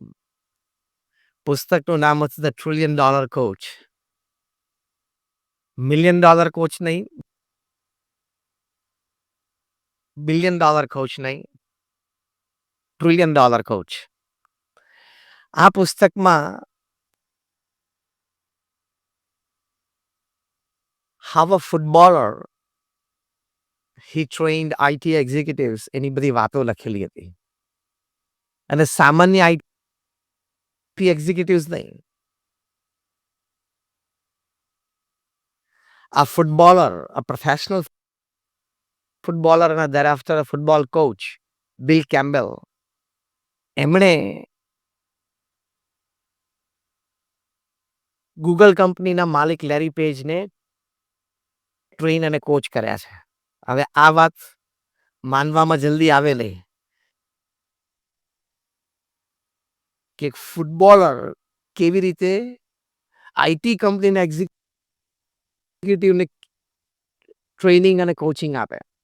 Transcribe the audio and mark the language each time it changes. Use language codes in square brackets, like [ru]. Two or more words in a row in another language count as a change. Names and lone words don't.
[gu] પુસ્તકનું નામ હતું ધ $1 ટ્રિલિયન કોચ. [en] $1 million coach [gu] નહીં, [en] $1 billion coach [gu] નહીં, [en] $1 trillion coach. [gu] આ પુસ્તકમાં [en] how a footballer he trained IT executives [gu] એની બધી વાતો લખેલી હતી. અને સામાન્ય [en] IT executives [gu] નહીં, [en] a footballer, a professional footballer and thereafter a football coach, Bill Campbell, [gu] એમણે ગૂગલ કંપનીના માલિક લેરી પેજને ટ્રેન અને કોચ કર્યા છે. હવે આ વાત માનવામાં જલ્દી આવે નહીં કે ફૂટબોલર કેવી રીતે આઈટી કંપનીના એક્ઝિક્યુટિવને ટ્રેનિંગ અને કોચિંગ આપે.